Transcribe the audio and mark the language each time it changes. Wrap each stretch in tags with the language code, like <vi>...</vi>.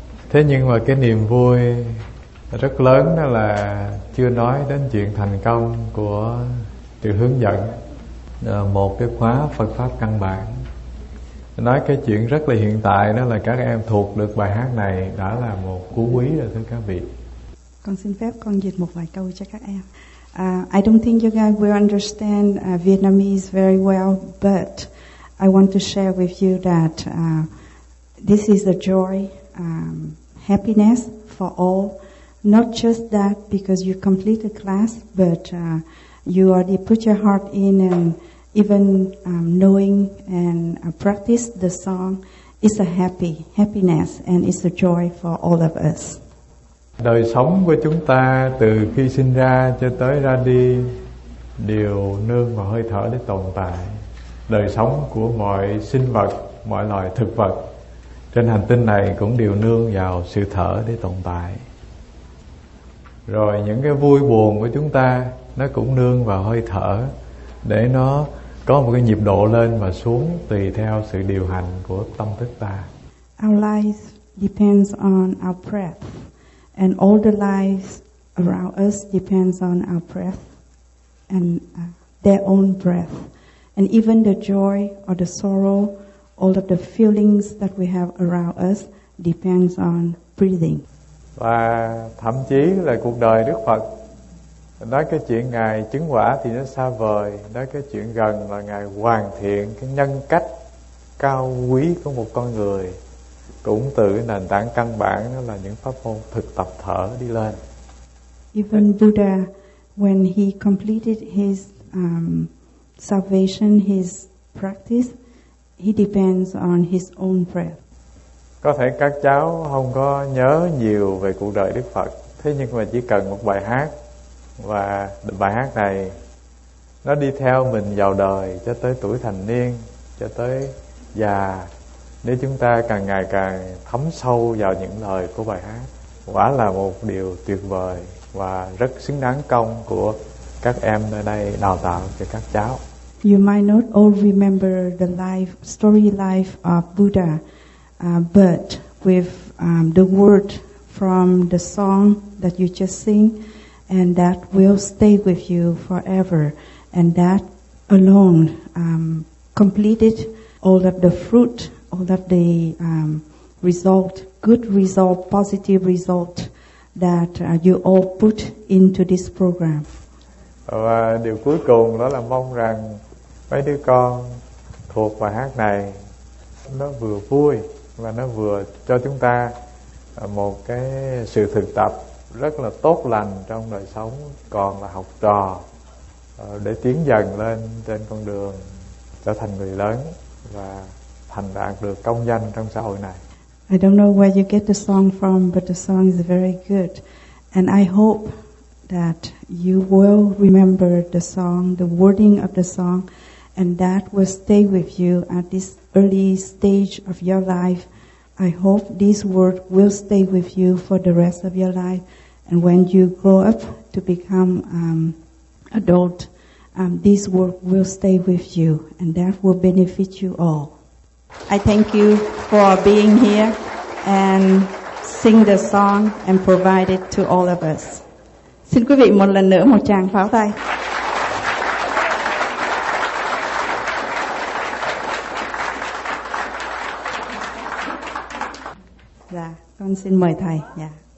<vi>Thế nhưng mà cái niềm vui rất lớn đó là chưa nói đến chuyện thành công của sự hướng dẫn một cái khóa Phật pháp căn bản. Nói cái chuyện rất là hiện tại đó là các em thuộc được bài hát này đã là một cú quý rồi thưa các vị. Con xin phép con dịch một vài câu cho các em.</vi> <en>I don't think you guys will understand Vietnamese very well, but I want to share with you that this is a joy, happiness for all. Not just that because you complete a class, but you already put your heart in, and even knowing and practice the song is a happiness and it's a joy for all of us.</en> <vi>Đời sống của chúng ta từ khi sinh ra cho tới ra đi đều nương vào hơi thở để tồn tại. Đời sống của mọi sinh vật, mọi loài thực vật trên hành tinh này cũng đều nương vào sự thở để tồn tại. Rồi những cái vui buồn của chúng ta nó cũng nương vào hơi thở để nó có một cái nhịp độ lên và xuống tùy theo sự điều hành của tâm thức ta.</vi> <en>Our life depends on our breath, and all the lives around us depends on our breath and their own breath. And even the joy or the sorrow, all of the feelings that we have around us depends on breathing.</en> <vi>Và thậm chí là cuộc đời Đức Phật, nói cái chuyện Ngài chứng quả thì nó xa vời, nói cái chuyện gần là Ngài hoàn thiện cái nhân cách cao quý của một con người cũng từ cái nền tảng căn bản đó là những pháp môn thực tập thở đi lên.</vi> <en>Even Buddha, when he completed his salvation, his practice, he depends on his own breath.</en> <vi>Có thể các cháu không có nhớ nhiều về cuộc đời Đức Phật, thế nhưng mà chỉ cần một bài hát, và bài hát này nó đi theo mình vào đời cho tới tuổi thành niên, cho tới già. Nếu chúng ta càng ngày càng thấm sâu vào những lời của bài hát, quả là một điều tuyệt vời và rất xứng đáng công của các em nơi đây đào tạo cho các cháu.</vi> <en>You might not all remember the life, story life of Buddha. But with the word from the song that you just sing, and that will stay with you forever, and that alone completed all of the fruit, all of the result, good result, positive result that you all put into this program.</en> <vi>Và điều cuối cùng đó là mong rằng mấy đứa con thuộc bài hát này nó vừa vui và nó vừa cho chúng ta một cái sự thực tập rất là tốt lành trong đời sống còn là học trò, để tiến dần lên trên con đường trở thành người lớn và thành đạt được công danh trong xã hội này.</vi> <en>I don't know where you get the song from, but the song is very good, and I hope that you will remember the song, the wording of the song, and that will stay with you at this early stage of your life. I hope this word will stay with you for the rest of your life, and when you grow up to become adult, this word will stay with you, and that will benefit you all. I thank you for being here and sing the song and provide it to all of us.</en> <vi>Xin quý vị một lần nữa một tràng pháo tay. Dạ, con xin mời thầy. Dạ.</vi>